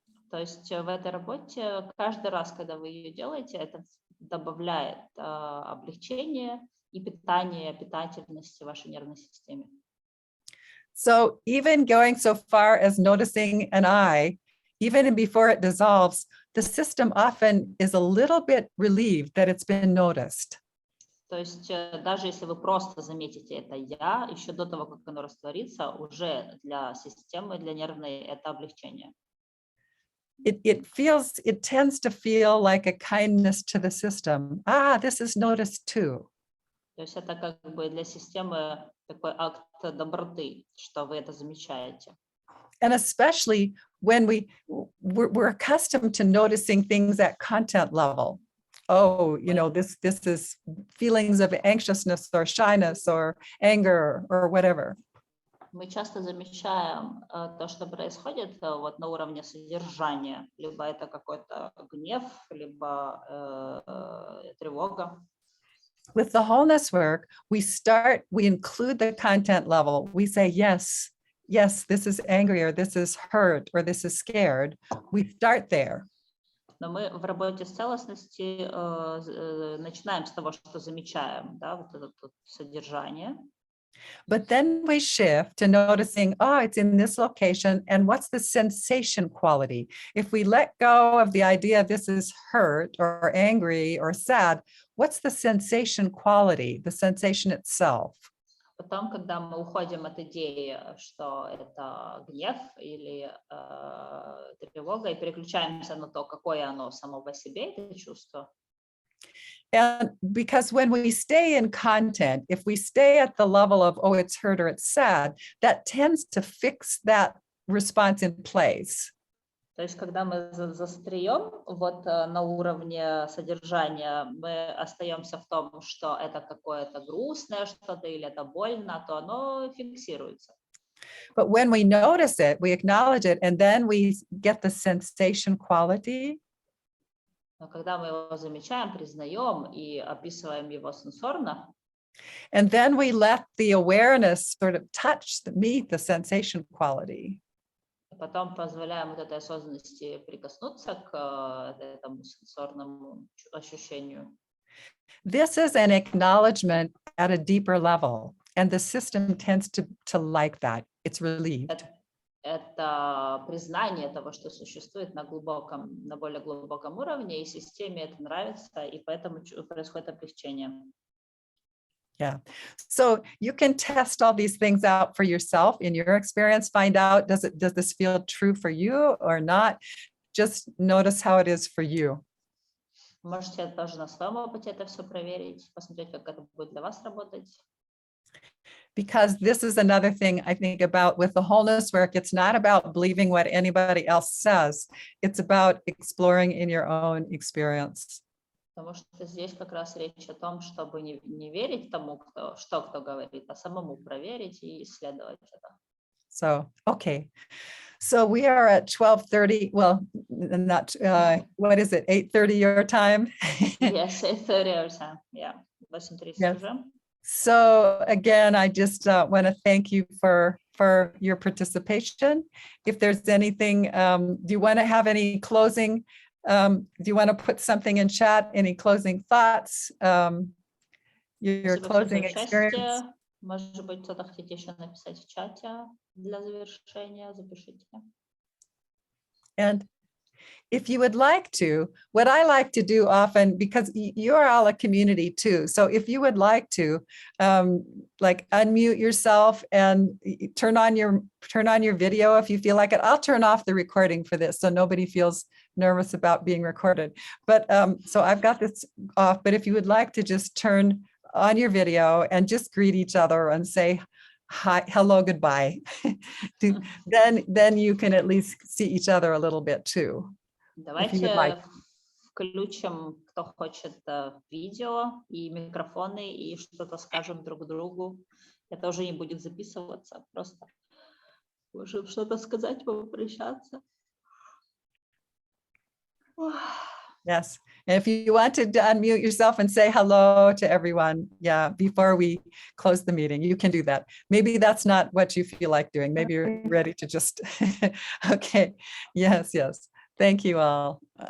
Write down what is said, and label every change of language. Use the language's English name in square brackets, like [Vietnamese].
[Russian] То есть в этой работе каждый раз, когда вы ее делаете, это добавляет облегчение и питательности вашей нервной системе. [English] So even going so far as noticing an eye, even before it dissolves, the system often is a little bit relieved that it's been noticed. [Russian] То есть даже если вы просто заметите это «я», еще до того, как оно растворится, уже для системы, для нервной это облегчение. [English] It tends to feel like a kindness to the system. This is noticed too. [Russian] То есть это как бы для системы такой акт доброты, что вы это замечаете. [English] And especially when we're accustomed to noticing things at content level. Oh, you know, this is feelings of anxiousness or shyness or anger or whatever. [Russian] Мы часто замечаем то, что происходит вот на уровне содержания. Либо это какой-то гнев, либо тревога. [English] With the wholeness work, we include the content level. We say, yes, this is angry, or this is hurt, or this is scared. We start there. [Russian] Но мы в работе с целостностью начинаем с того, что замечаем, да, вот это содержание. [English] But then we shift to noticing, it's in this location, and what's the sensation quality? If we let go of the idea this is hurt or angry or sad, what's the sensation quality, the sensation itself? [Russian] Потом, когда мы уходим от идеи, что это гнев или тревога, и переключаемся на то, какое оно само по себе, это чувство. [English] And because when we stay in content, if we stay at the level of, it's hurt or it's sad, that tends to fix that response in place. [Russian] То есть, когда мы застреем вот на уровне содержания, мы остаемся в том, что это какое-то грустное что-то или это больно, то оно фиксируется. [English] But when we notice it, we acknowledge it, and then we get the sensation quality. [Russian] Но когда мы его замечаем, признаем и описываем его сенсорно, [English] and then we let the awareness sort of meet the sensation quality. [Russian] Потом позволяем вот этой осознанности прикоснуться к этому сенсорному ощущению. [English] This is an acknowledgement at a deeper level, and the system tends to like that. It's relieved. [Russian] Это признание того, что существует на более глубоком уровне, и системе это нравится, и поэтому происходит облегчение. [English] Yeah. So you can test all these things out for yourself in your experience, find out, does this feel true for you or not? Just notice how it is for you. [Russian] Можете тоже на своем опыте это все проверить, посмотреть, как это будет для вас работать. [English] Because this is another thing I think about with the wholeness work. It's not about believing what anybody else says. It's about exploring in your own experience. [Russian] Потому что здесь как раз речь о том, чтобы не верить тому, кто говорит, а самому проверить и исследовать это. [English] So, okay. So we are at 12:30. Well, not, what is it? 8:30 your time? Yes, 8:30 our time. Yeah, 8:30 Yes. [Russian] уже. [English] So again, I just want to thank you for your participation. If there's anything, do you want to have any closing? Do you want to put something in chat? Any closing thoughts? Your [Russian] Спасибо всем за [English] closing experience? [Russian] участие. Может быть, кто-то хотите еще написать в чате для завершения, запишите. [English] And if you would like to, what I like to do often, because you're all a community too. So if you would like to, like unmute yourself and turn on your video if you feel like it. I'll turn off the recording for this so nobody feels nervous about being recorded. But so I've got this off, but if you would like to just turn on your video and just greet each other and say hi, hello, goodbye, then you can at least see each other a little bit too. [Russian] Давайте включим, кто хочет, видео и микрофоны, и что-то скажем друг другу. Это уже не будет записываться, просто можем что-то сказать, попрощаться. [English] Yes. And if you want to unmute yourself and say hello to everyone, yeah, before we close the meeting, you can do that. Maybe that's not what you feel like doing. Maybe you're ready to just, okay. Yes, yes. Thank you all.